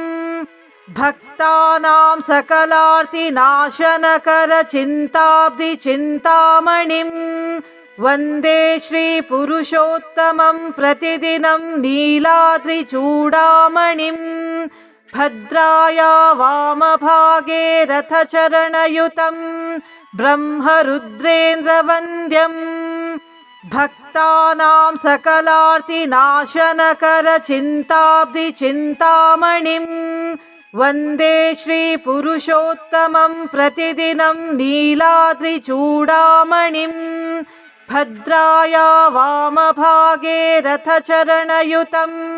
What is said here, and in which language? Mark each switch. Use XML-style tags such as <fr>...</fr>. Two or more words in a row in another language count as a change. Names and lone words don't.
<sa>ಭಕ್ತಾನಾಂ ಸಕಲಾರ್ತಿ ನಾಶನಕರ ಚಿಂತಾಬ್ಧಿ ಚಿಂತಾಮಣಿಂ ವಂದೇ ಶ್ರೀ ಪುರುಷೋತ್ತಮಂ ಪ್ರತಿದಿನಂ ನೀಲಾದ್ರಿ ಚೂಡಾಮಣಿಂ ಭದ್ರಾಯ ವಾಮಭಾಗೇ ರಥಚರಣಯುತಂ ಬ್ರಹ್ಮರುದ್ರೇಂದ್ರ ವಂದ್ಯಂ. भक्तानां सकलार्तिनाशनकरचिन्ताब्धिचिन्तामणिं वन्दे श्रीपुरुषोत्तमं प्रतिदिनं नीलाद्रिचूडामणिं भद्राया वामभागे रथचरणयुतं</sa>